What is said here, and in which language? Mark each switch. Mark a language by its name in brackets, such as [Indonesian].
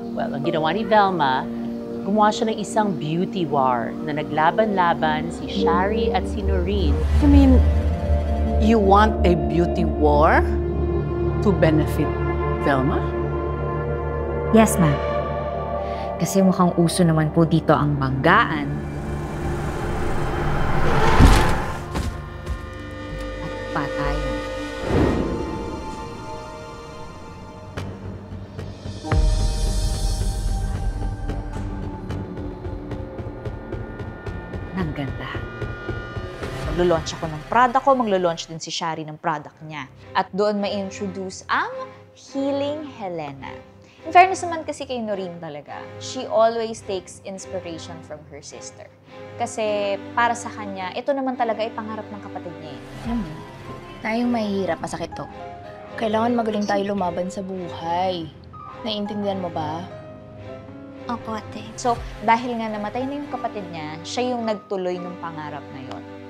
[Filipino] Well, ang ginawa ni Velma, gumawa siya ng isang beauty war na naglaban-laban si Shari at si Noreen. [English] You mean, you want a beauty war to benefit Velma? Yes, ma'am. [Filipino] Kasi mukhang uso naman po dito ang banggaan. At patayan. Ang ganda. Maglo-launch ako ng product ko, maglo-launch din si Shari ng product niya. At doon ma-introduce ang Healing Helena. [English] In fairness [Filipino] naman kasi kay Noreen talaga, [English] she always takes inspiration from her sister. [Filipino] Kasi para sa kanya, ito naman talaga ay pangarap ng kapatid niya. Alam mo, tayong mahihirap, masakit to. Kailangan magaling tayo lumaban sa buhay. Naiintindihan mo ba? Opo, ate. So, dahil nga namatay na yung kapatid niya, siya yung nagtuloy ng pangarap na yon.